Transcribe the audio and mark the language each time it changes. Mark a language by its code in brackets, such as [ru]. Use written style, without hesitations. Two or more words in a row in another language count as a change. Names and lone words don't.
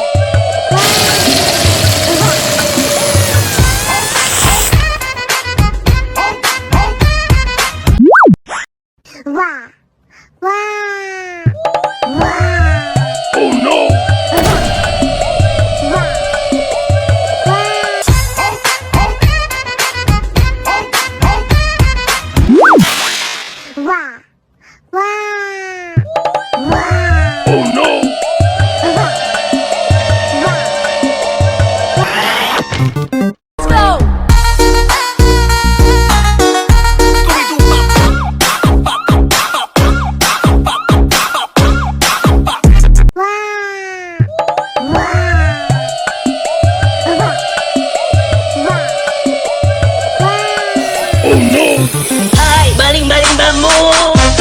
[en] Wah, wah, wah. Oh no! Wah, wah, wah. Oh no! Let's go. Scooby-Doo pop. Wah, wah. Oh no! [id] Ay, baling-baling bambu.